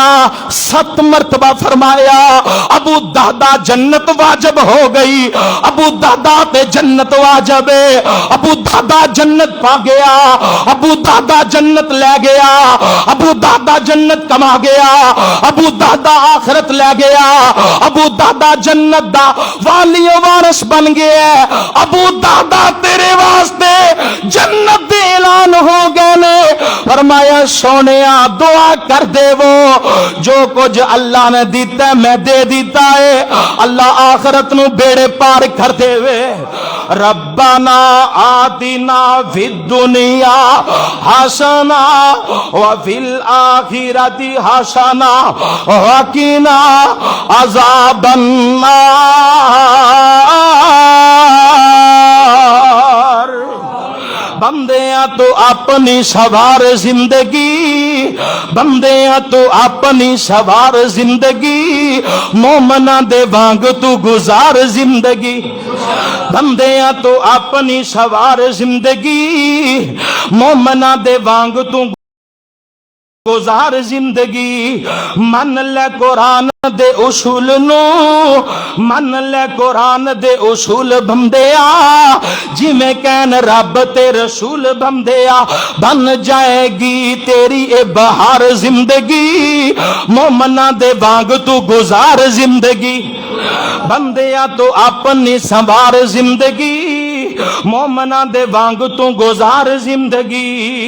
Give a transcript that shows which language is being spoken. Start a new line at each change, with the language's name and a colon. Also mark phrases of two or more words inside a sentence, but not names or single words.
Punjabi: 7 مرتبہ فرمایا ابو دہدا جنت واجب ہو گئی، ابو دہدا تے جنت واجب ہے، ابو دہدا جنت پا گیا، ابو دہدا جنت لے گیا، ابو دہدا جنت کما گیا، ابو دہدا آخرت لے گیا، ابو دہدا جنت دا والی وارث بن گیا۔ ابو دہدا تیرے واسطے جنت دے اعلان ہو گئے نے۔ فرمایا سونیا دعا کر دے وہ جو کچھ اللہ نے دیتا ہے میں دے دیتا ہے، اللہ آخرت نو بیڑے پار کر دے وے۔
Arabic: ربنا آتنا فی الدنیا حسنہ وفی الآخرۃ حسنہ وقنا عذاب النار۔
Punjabi: بندیاں تو اپنی سوار زندگی، بندیاں تو اپنی سوار زندگی، مومناں دے وانگ تو گزار زندگی۔ بندیاں تو اپنی سوار زندگی، مومناں دے وانگ تو گزار زندگی۔ من لے قرآن دے اصول نو، من لے قرآن دے اصول بندیا، جی میں کہن رب تے رسول بندیا، بن جائے گی تیری اے بہار زندگی، مومنہ دے وانگ تو گزار زندگی۔ بندیا تو اپنی سنوار زندگی، مومنہ دے وانگ تو گزار زندگی۔